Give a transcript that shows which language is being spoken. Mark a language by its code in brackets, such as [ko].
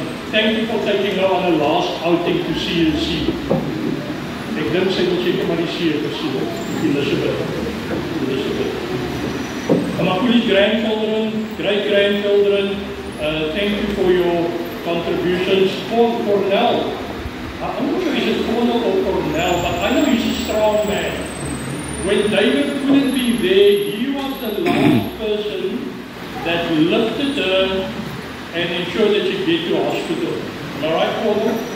[en] Thank you for taking her on her last outing to CLC. [af] Ek dink sy wil seker maar die see gesien het, Elizabeth. [en] And my grandchildren, great-grandchildren, thank you for your contributions. For Cornell, I'm not sure is it Cornell or Cornell, but I know he's a strong man. When David couldn't be there, he was the last person that lifted her and ensured that she get to hospital. Am I right, Cornell?